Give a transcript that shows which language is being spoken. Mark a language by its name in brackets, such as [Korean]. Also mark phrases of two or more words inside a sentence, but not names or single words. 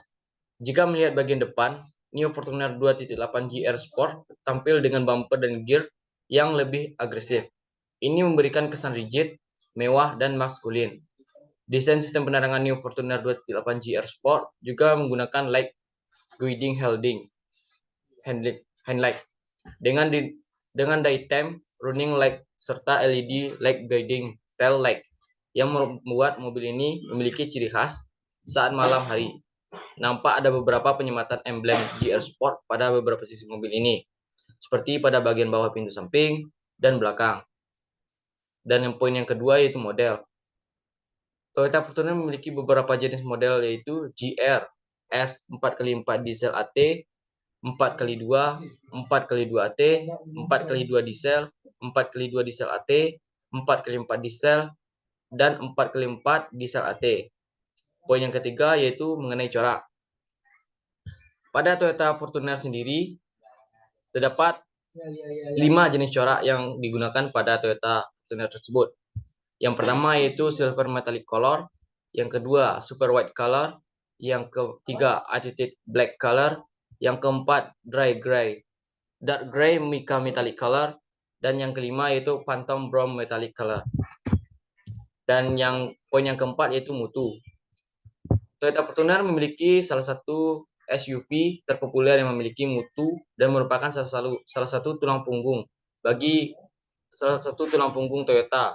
[Indonesian] Jika melihat bagian depan, New Fortuner 2.8 GR Sport tampil dengan bumper dan gear yang lebih agresif. Ini memberikan kesan rigid, mewah, dan maskulin. Desain sistem penerangan New Fortuner 2.8 GR Sport juga menggunakan [English] light guiding headlight [Indonesian] dengan [English] daytime running light [Indonesian] serta [English] LED light guiding tail light [Indonesian] yang membuat mobil ini memiliki ciri khas saat malam hari. Nampak ada beberapa penyematan emblem GR Sport pada beberapa sisi mobil ini, seperti pada bagian bawah pintu samping dan belakang. Dan yang poin yang kedua yaitu model. Toyota Fortuner memiliki beberapa jenis model yaitu GR S 4x4 diesel AT, 4x2, 4x2 AT, 4x2 diesel, 4x2 diesel AT, 4x4 diesel, dan 4x4 diesel AT. Poin yang ketiga yaitu mengenai corak. Pada Toyota Fortuner sendiri terdapat 5 jenis corak yang digunakan pada Toyota Fortuner tersebut. Yang pertama yaitu [English] silver metallic color, [Indonesian] yang kedua [English] super white color, [Indonesian] yang ketiga [English] attitude black color, [Indonesian] yang keempat [English] dry gray, dark gray mica metallic color, [Indonesian] Dan yang kelima yaitu [English] Phantom Chrome Metallic Color. [Indonesian] Dan yang poin yang keempat yaitu mutu. Toyota Fortuner memiliki salah satu SUV terpopuler yang memiliki mutu dan merupakan salah satu tulang punggung Toyota.